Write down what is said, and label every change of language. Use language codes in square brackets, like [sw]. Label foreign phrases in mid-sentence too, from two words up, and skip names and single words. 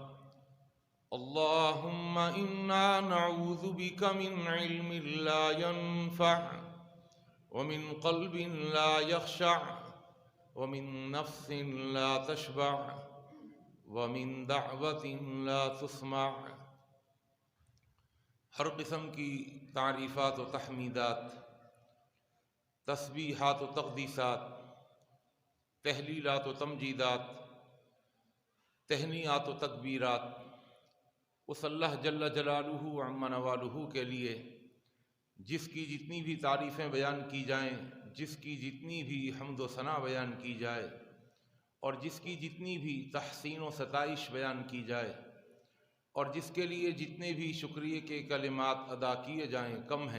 [ar] اللهم إنا نعوذ بك من علم لا ينفع ومن قلب لا يخشع ومن نفس لا تشبع ومن دعوة لا تسمع [ur] ہر قسم کی تعریفات و تحمیدات، تسبیحات و تقدیسات، تہلیلات و تمجیدات، تہنیات و تکبیرات اس اللہ [ar] جل جلالہ عم نوالہ [ur] کے لیے جس کی جتنی بھی تعریفیں بیان کی جائیں، جس کی جتنی بھی حمد و ثنا بیان کی جائے اور جس کی جتنی بھی تحسین و ستائش بیان کی جائے اور جس کے لیے جتنے بھی شکریہ کے کلمات ادا کیے جائیں کم ہیں۔